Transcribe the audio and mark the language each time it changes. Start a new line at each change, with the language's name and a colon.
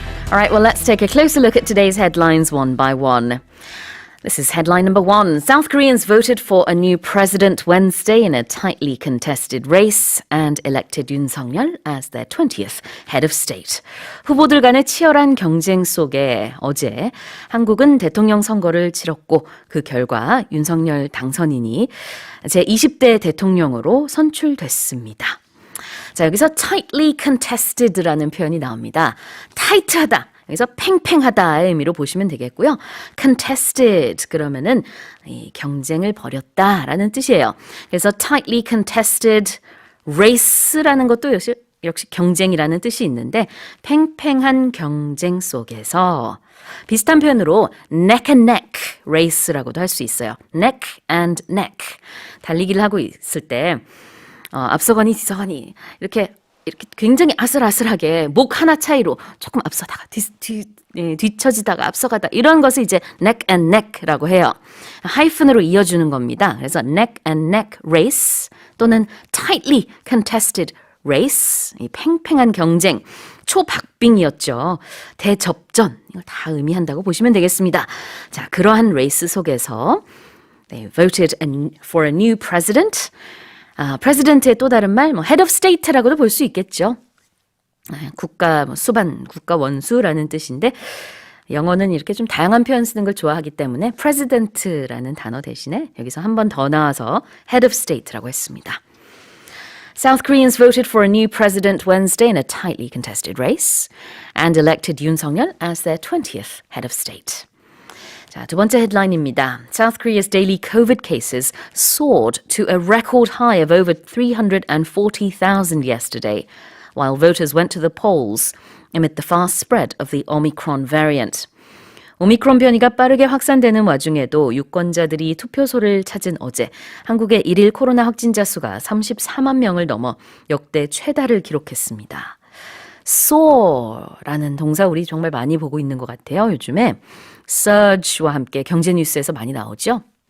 English: All right, well, let's take a closer look at today's headlines one by one. This is headline number 1. South Koreans voted for a new president Wednesday in a tightly contested race and elected Yoon Suk-yeol as their 20th head of state.
Korean: 후보들 간의 치열한 경쟁 속에 어제 한국은 대통령 선거를 치렀고 그 결과 윤석열 당선인이 제20대 대통령으로 선출됐습니다. 자, 여기서
English: tightly contested
Korean: 라는 표현이 나옵니다. 타이트하다. 여기서 팽팽하다의 의미로 보시면 되겠고요. contested 그러면은 이 경쟁을 벌였다라는 뜻이에요. 그래서
English: tightly contested race
Korean: 라는 것도 역시 경쟁이라는 뜻이 있는데 팽팽한 경쟁 속에서 비슷한 표현으로
English: neck and neck race
Korean: 라고도 할 수 있어요.
English: neck and neck.
Korean: 달리기를 하고 있을 때 앞서거니 뒤서거니 이렇게 굉장히 아슬아슬하게 목 하나 차이로 조금 앞서다가 뒤처지다가 앞서가다 이런 것을 이제
English: neck and neck
Korean: 라고 해요. 하이픈으로 이어주는 겁니다. 그래서
English: neck and neck race
Korean: 또는
English: tightly contested race,
Korean: 이 팽팽한 경쟁, 초박빙이었죠. 대접전, 이걸 다 의미한다고 보시면 되겠습니다. 자, 그러한 레이스 속에서
English: they voted for a new president.
Korean: 프레지던트의 또 다른 말,
English: head of state
Korean: 라고도 볼 수 있겠죠. 국가 수반, 국가 원수라는 뜻인데 영어는 이렇게 좀 다양한 표현 쓰는 걸 좋아하기 때문에 president라는 단어 대신에 여기서 한 번 더 나와서 head of state라고 했습니다.
English: South Koreans voted for a new president Wednesday in a tightly contested race and elected Yoon Suk-yeol as their 20th head of state.
Korean: 자, 두 번째 헤드라인입니다.
English: South Korea's daily COVID cases soared to a record high of over 340,000 yesterday, while voters went to the polls amid the fast spread of the Omicron variant.
Korean: 오미크론 변이가 빠르게 확산되는 와중에도 유권자들이 투표소를 찾은 어제 한국의 1일 코로나 확진자 수가 34만 명을 넘어 역대 최다를 기록했습니다. soar라는 동사 우리 정말 많이 보고 있는 것 같아요. 요즘에 surge와 함께 경제 뉴스에서 많이 나오죠.